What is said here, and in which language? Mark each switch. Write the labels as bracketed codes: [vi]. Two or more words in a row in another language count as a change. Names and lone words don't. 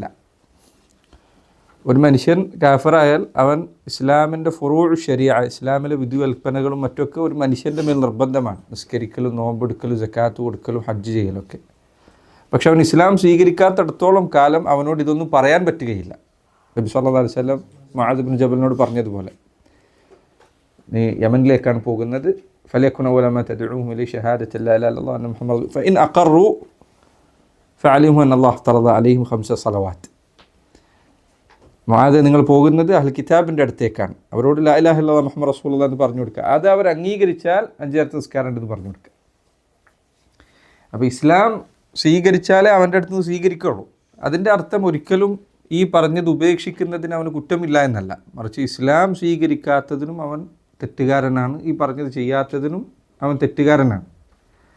[ml] ഒരു മനുഷ്യൻ കാഫിറായാൽ അവൻ ഇസ്ലാമിൻ്റെ [ar] فروع شريعة, [ml] ഇസ്ലാമിലെ വിധികൽപ്പനകളും മറ്റൊക്കെ ഒരു മനുഷ്യൻ്റെ മേൽ നിർബന്ധമാണ്. നിസ്കരിക്കലും നോമ്പെടുക്കലും സക്കാത്ത് കൊടുക്കലും ഹജ്ജ് ചെയ്യലൊക്കെ. പക്ഷെ അവൻ ഇസ്ലാം സ്വീകരിക്കാത്തിടത്തോളം കാലം അവനോട് ഇതൊന്നും പറയാൻ പറ്റുകയില്ല. നബി [ar] صلى الله عليه وسلم [ml] മുആദ് ഇബ്നു ജബലിനോട് പറഞ്ഞതുപോലെ, നീ യമനിലേക്കാണ് പോകുന്നത്, [ar] فليكن أول ما تدعوهم إليه شهادة لا إله إلا الله أن محمد فإن أقروا فعلموا أن الله افترض عليهم 5 صلوات. [ml] മുആദ്, നിങ്ങൾ പോകുന്നത് അഹ്ൽ കിതാബിൻ്റെ അടുത്തേക്കാണ്, അവരോട് [ar] لا إله إلا الله محمد رسول الله [ml] എന്ന് പറഞ്ഞു കൊടുക്കുക. അത് അവർ അംഗീകരിച്ചാൽ 5 നേരത്തെ നിസ്കാരം ഉണ്ടെന്ന് പറഞ്ഞു കൊടുക്കുക. അപ്പോൾ ഇസ്ലാം സ്വീകരിച്ചാലേ അവൻ്റെ അടുത്ത് നിന്ന് സ്വീകരിക്കുള്ളൂ. അതിൻ്റെ അർത്ഥം ഒരിക്കലും ഈ പറഞ്ഞത് ഉപേക്ഷിക്കുന്നതിന് അവന് കുറ്റമില്ല എന്നല്ല, മറിച്ച് ഇസ്ലാം സ്വീകരിക്കാത്തതിനും അവൻ തെറ്റുകാരനാണ്, ഈ പറഞ്ഞത് ചെയ്യാത്തതിനും അവൻ തെറ്റുകാരനാണ്.